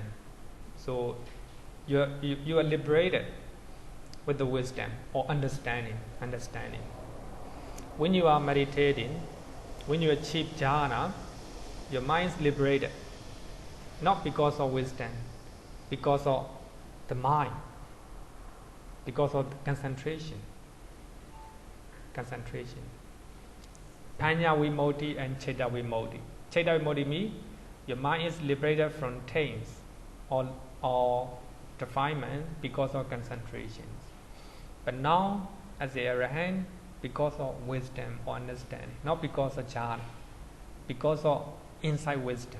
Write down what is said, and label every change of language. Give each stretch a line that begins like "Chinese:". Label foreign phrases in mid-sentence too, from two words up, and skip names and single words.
English: So you are liberated with the wisdom or understanding. When you are meditating, when you achieve jhana, your mind is liberated. Not because of wisdom, because of the mind, because of the concentration.
Pali: Panya vimoti and Chitta vimoti. Chitta vimoti
English: means your mind is liberated from taints or defilement because of concentration. But now, as the arahant, because of wisdom or understanding, not because of jhana, because of insight wisdom.